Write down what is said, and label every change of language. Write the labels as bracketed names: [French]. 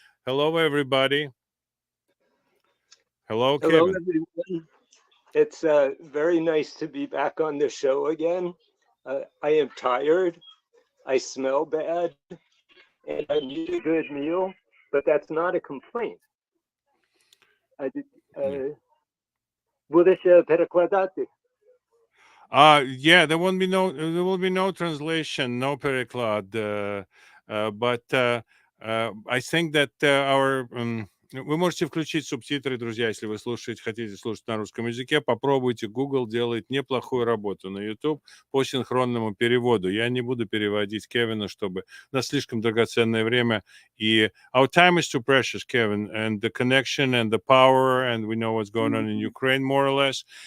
[English] Hello, everybody. Hello, Hello, Kevin. everyone. It's very nice to be back on the show again. I am tired, I smell bad, and I need a good meal, but that's not a complaint. [Ukrainian] Uh, Будеш перекладати? [English] Yeah, there will be no translation, no переклад. But I think that [Russian] вы можете включить субтитры, друзья, если вы хотите слушать на русском языке. Попробуйте. Google делает неплохую работу на YouTube по синхронному переводу. Я не буду переводить Кевина, чтобы у нас слишком драгоценное время. [English] И our time is too precious, Kevin, and the connection and the power, and we know what's going on in Ukraine, more or less.